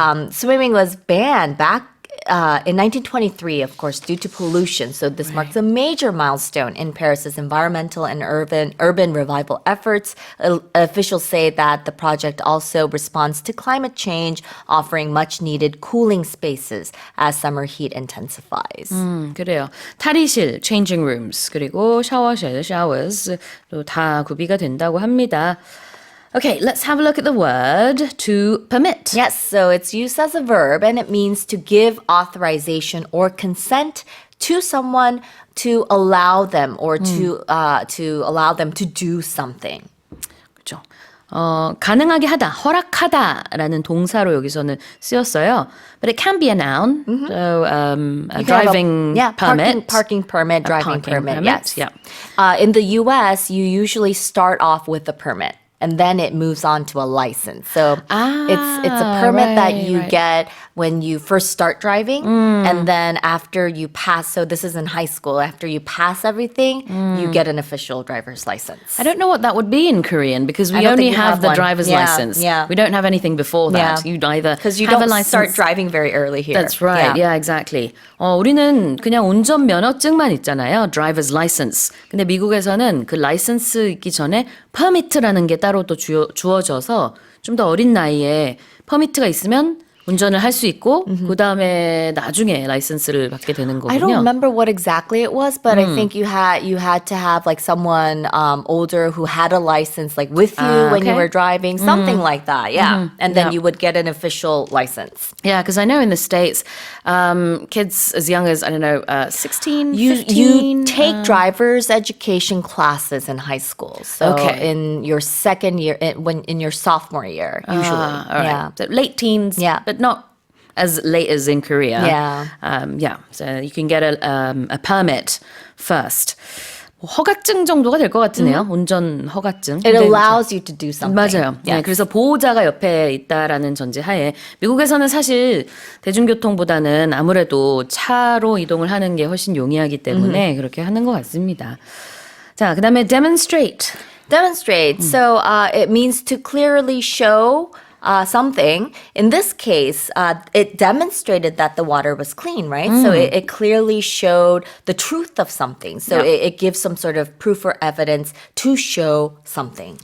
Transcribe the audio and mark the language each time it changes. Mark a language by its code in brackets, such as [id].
[en] Swimming was banned back in 1923, of course, due to pollution. So this marks a major milestone in Paris's environmental and urban revival efforts. Officials say that the project also responds to climate change, offering much needed cooling spaces as summer heat intensifies. [ko] 그래요. 탈의실, changing rooms, 그리고 샤워실, showers도 다 구비가 된다고 합니다. [en] Okay, let's have a look at the word to permit. Yes, so it's used as a verb and it means to give authorization or consent to someone to allow them or to allow them to do something. [ko] 그렇죠. 가능하게 하다, 허락하다라는 동사로 여기서는 쓰였어요. [en] But it can be a noun. So a driving permit. Parking permit, driving permit, yes. Yeah. In the US, you usually start off with a permit. And then it moves on to a license. So it's a permit that you get when you first start driving. And then after you pass, so this is in high school, after you pass everything, you get an official driver's license. I don't know what that would be in Korean because we only have the driver's license. Yeah. We don't have anything before that. Yeah. You'd either Because you have a don't license. start driving very early here. That's right. Yeah, exactly. [ko] 우리는 그냥 운전 면허증만 있잖아요. [en] Driver's license. [ko] 근데 미국에서는 그 라이선스 있기 전에 permit라는 게 따로 또 주어져서 좀 더 어린 나이에 퍼미트가 있으면 운전을 할 수 있고 그 다음에 나중에 라이선스를 받게 되는 거군요. [en] I don't remember what exactly it was, but I think you had to have like someone older who had a license like with you when you were driving, something like that. Yeah, and then you would get an official license. Yeah, because I know in the States, kids as young as, 16, You 15. take driver's education classes in high school. So in your second year, in your sophomore year, usually. All right. Yeah. So late teens, but not as late as in Korea. Yeah. So you can get a permit first. [ko] 허가증 정도가 될 것 같으네요. 운전 허가증. [en] It allows you to do something. [ko] 맞아요. 네, 그래서 보호자가 옆에 있다라는 전제하에 미국에서는 사실 대중교통보다는 아무래도 차로 이동을 하는 게 훨씬 용이하기 때문에 그렇게 하는 것 같습니다. 자, 그다음에 demonstrate. [en] Demonstrate. So it means to clearly show something. In this case, it demonstrated that the water was clean, right? So it clearly showed the truth of something. So it gives some sort of proof or evidence to show something.